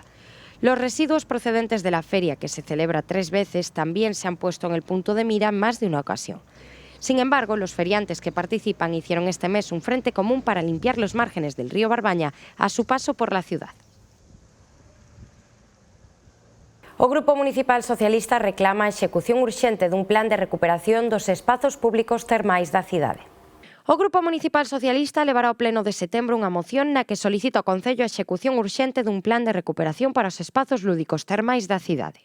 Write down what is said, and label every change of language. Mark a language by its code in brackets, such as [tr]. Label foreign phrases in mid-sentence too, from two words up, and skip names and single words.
[es] Los residuos procedentes de la feria, que se celebra 3 veces, también se han puesto en el punto de mira en más de una ocasión. Sin embargo, los feriantes que participan hicieron este mes un frente común para limpiar los márgenes del río Barbaña a su paso por la ciudad. [gl] O Grupo Municipal Socialista reclama a execución urxente dun plan de recuperación dos espazos públicos termais da cidade. O Grupo Municipal Socialista levará ao pleno de setembro unha moción na que solicita ao Concello a execución urxente dun plan de recuperación para os espazos lúdicos termais da cidade.